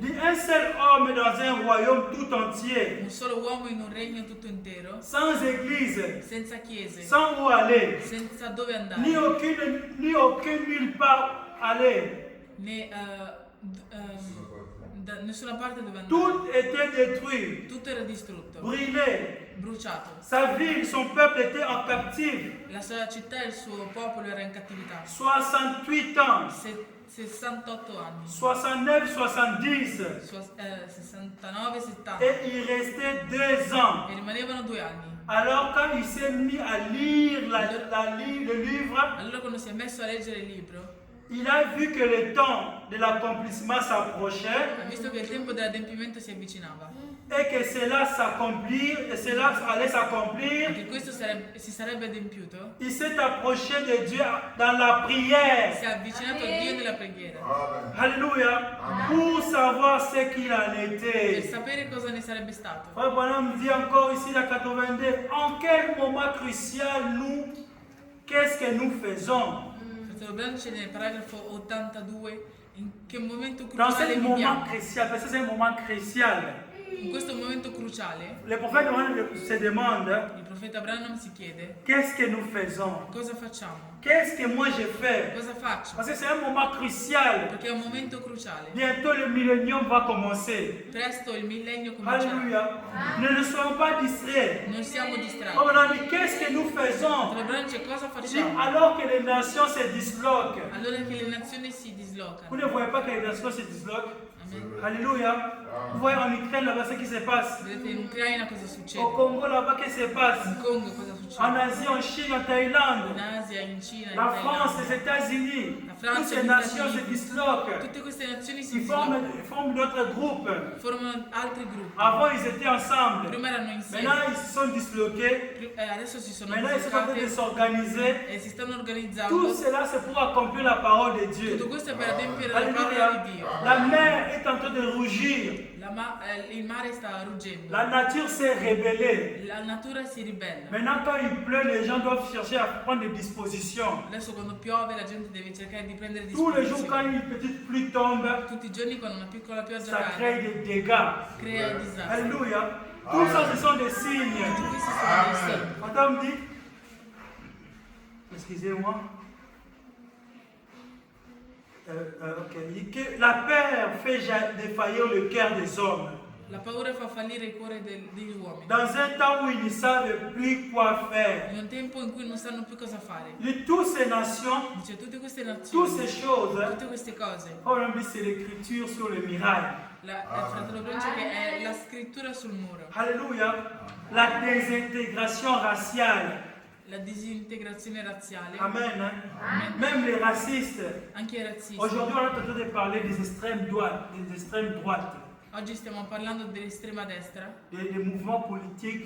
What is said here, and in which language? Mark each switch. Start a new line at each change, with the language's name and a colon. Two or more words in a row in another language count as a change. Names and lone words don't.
French: dit, un seul homme dans un royaume tout entier,
Italian: Un solo uomo in un regno tutto intero,
French: sans église,
Italian: senza chiese,
French: sans où aller,
Italian: senza dove
French: ni
Italian: andare,
French: aucune nulle part aller.
Italian: né da nessuna parte dove andare.
French: Tout était détruit,
Italian: Tutto era distrutto,
French: brûlé.
Italian: bruciato.
French: Sa ville, son peuple était en captive.
Italian: La sua città e il suo popolo era in cattività.
French: 68 ans,
Italian: 68 anni,
French: 69, 70.
Italian: 69, 70.
French: Et il restait 2 ans.
Italian: E rimanevano 2 anni.
French: Alors quand il s'est mis à lire le livre,
Italian: Allora quando si è messo a leggere il libro,
French: il a vu que le temps de l'accomplissement s'approchait
Italian: ha visto che il tempo dell'adempimento si avvicinava
French: et que cela allait s'accomplir.
Italian: e che questo si sarebbe adempiuto.
French: Il s'est approché de Dieu dans la
Italian: Si
French: prière.
Italian: è avvicinato a Dio nella preghiera
French: Alléluia. Pour savoir ce qu'il en
Italian: per
French: était.
Italian: sapere cosa ne sarebbe stato.
French: Frère Branham dit encore ici la 82, en quel moment crucial nous, qu'est-ce que nous faisons?
Italian: Fratello Branham dice nel paragrafo 82 in che momento
French: Dans ce
Italian: cruciale
French: moment
Italian: viviamo.
French: crucial, parce que c'est un moment crucial.
Italian: In questo momento cruciale,
French: le prophète se demande,
Italian: il profeta Branham si chiede
French: qu'est-ce que nous faisons?
Italian: cosa facciamo,
French: Qu'est-ce que moi je fais?
Italian: cosa faccio,
French: Parce que c'est un moment crucial.
Italian: perché è un momento cruciale.
French: Bientôt le millénium va commencer.
Italian: Presto il millennio comincerà.
French: Alléluia. Ne soyons pas distraits.
Italian: Non siamo distratti.
French: Oh, on a dit, qu'est-ce que nous faisons?
Italian: Fratello Branham dice, cosa
French: Il dit,
Italian: facciamo?
French: alors que les nations se disloquent.
Italian: Allora che le nazioni si
French: Vous
Italian: dislocano.
French: ne voyez pas que les nations se disloquent? Amen. Alléluia. Vous voyez en Ukraine là-bas ce qui se passe.
Italian: Vedete in Ucraina cosa succede?
French: Au Congo là-bas qu'est-ce qui se passe.
Italian: In Congo cosa
French: En
Italian: succede?
French: Asie, en Chine, en Thaïlande.
Italian: In Asia, in Cina, in
French: La France,
Italian: Thailandia.
French: les États-Unis.
Italian: La
French: Toutes
Italian: Francia,
French: ces
Italian: gli
French: nations
Italian: Stati
French: se
Italian: Uniti.
French: disloquent.
Italian: Tutte queste nazioni si
French: Ils
Italian: dislocano.
French: forment d'autres groupes.
Italian: Formano altri gruppi.
French: Avant, ils étaient ensemble.
Italian: Prima erano insieme.
French: Maintenant, ils se sont disloqués.
Italian: Adesso si sono
French: Maintenant, ils sont en train de
Italian: dislocati
French: s'organiser.
Italian: e si stanno
French: Tout
Italian: organizzando.
French: cela, c'est pour accomplir la parole de Dieu.
Italian: Tutto questo è per adempiere la parola
French: Alléluia.
Italian: di Dio.
French: La mer est en train de rougir.
Italian: Il mare sta ruggendo.
French: La nature s'est rébellée.
Italian: La natura si ribella.
French: Maintenant, quand il pleut, les gens doivent chercher à prendre des dispositions.
Italian: Adesso quando piove la gente deve cercare di prendere
French: Tous les jours, quand
Italian: disposizioni.
French: une petite pluie tombe,
Italian: Tutti i giorni quando una piccola pioggia
French: ça
Italian: cade
French: crée des dégâts.
Italian: crea disastri.
French: Alléluia. Tout ça, ce sont des signes.
Italian: Tutti questi sono dei segni.
French: Attends, me dit, excusez-moi. Ok. Que la peur fait défaillir le cœur des hommes.
Italian: La paura fa fallire il cuore degli uomini.
French: Dans un temps où ils ne savent plus quoi faire.
Italian: In un tempo in cui non sanno più cosa fare.
French: De toutes ces nations,
Italian: Dice tutte queste
French: toutes
Italian: nazioni,
French: ces choses,
Italian: tutte queste cose.
French: oh, on dit c'est l'écriture sur le miracle.
Italian: Il fratello Branham dice che è la scrittura sul muro.
French: Alléluia. La désintégration raciale.
Italian: La disintegrazione razziale.
French: Amen. Hein? Même les racistes.
Italian: Anche i razzisti.
French: Aujourd'hui, on est en train de parler des extrêmes droites. Des extrêmes droites.
Italian: Oggi stiamo parlando dell'estrema destra,
French: Des mouvements politiques